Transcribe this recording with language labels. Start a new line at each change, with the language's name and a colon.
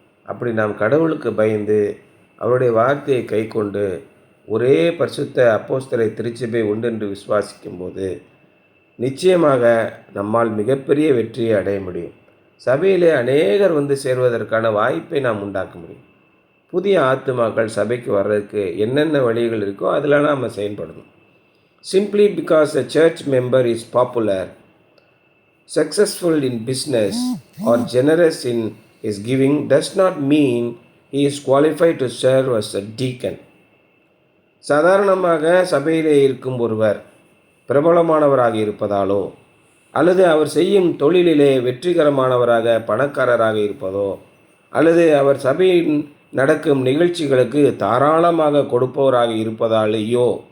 Tamil: அப்படி நாம் கடவுளுக்கு பயந்து அவருடைய வார்த்தையை கை கொண்டு ஒரே பரிசுத்த அப்போஸ்தல திருச்சபை உண்டென்று விசுவாசிக்கும் போது நிச்சயமாக நம்மால் மிகப்பெரிய வெற்றியை அடைய முடியும். சபையிலே அநேகர் வந்து சேர்வதற்கான வாய்ப்பை நாம் உண்டாக்க முடியும். புதிய ஆத்துமாக்கள் சபைக்கு வர்றதுக்கு என்னென்ன வழிகள் இருக்கோ அதில் நாம் செயல்படணும்.
English: Simply because a church member is popular, successful in business or generous in his giving does not mean he is qualified to serve as a deacon.
Tamil: சாதாரணமாக சபையிலே இருக்கும் ஒருவர் பிரபலமானவராக இருப்பதாலோ அல்லது அவர் செய்யும் தொழிலிலே வெற்றிகரமானவராக பணக்காரராக இருப்பதோ அல்லது அவர் சபையின் நடக்கும் நிகழ்ச்சிகளுக்கு தாராளமாக கொடுப்பவராக இருப்பதாலேயோ